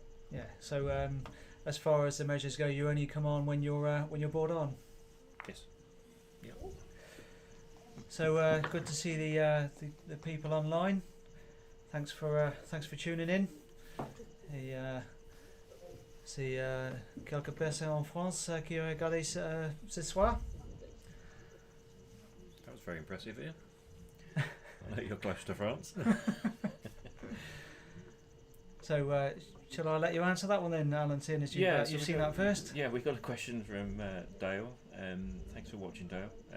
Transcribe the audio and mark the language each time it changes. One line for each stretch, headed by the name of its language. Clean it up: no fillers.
English: Yeah. So as far as the measures go, you only come on when you're bored on. Yes. Yeah. So good to see the people online. Thanks for tuning in.
French: Et c'est quelques personnes en France qui ont regardé ce soir.
English: That was very impressive, Ian. I know you're close to France. So shall I let you answer that one then, Alan, seeing as you've seen that first? Yeah, we've got a question from Dale. Thanks for watching, Dale.